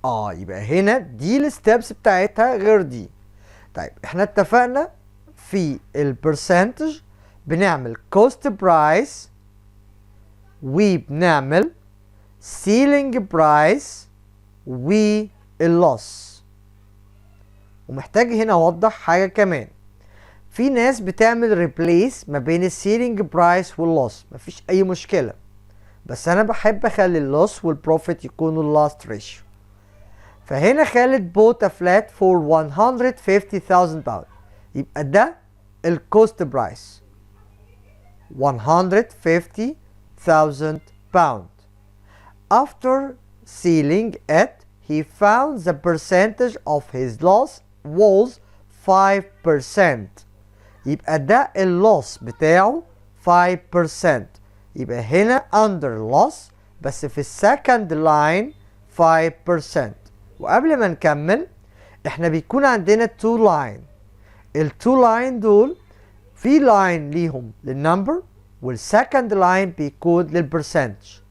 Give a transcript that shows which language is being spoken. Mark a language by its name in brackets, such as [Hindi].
[Arabic] يبقى هنا دي الستبس بتاعتها غير دي. طيب احنا اتفقنا في البرسنتج بنعمل cost price وبنعمل selling price واللوس. ومحتاج هنا اوضح حاجة كمان. في ناس بتعمل ريبليس ما بين السيلينج برايس واللوس، مفيش اي مشكلة، بس انا بحب اخلي اللوس والبروفيت يكونوا اللاست ريشيو. [English] فهنا Khalid bought a flat for 150,000 pounds. [Arabic] يبقى ده الكوست برايس 150,000 pounds. [English] After selling it, he found the percentage of his loss was 5%. [Arabic] يبقى ده اللوس بتاعه 5%. يبقى هنا [English] under loss [Arabic] بس في السكند لاين 5%. وقبل ما نكمل احنا بيكون عندنا 2 لاين. ال2 لاين دول في لاين ليهم للنمبر والسكند لاين بيكون للبرسنتج.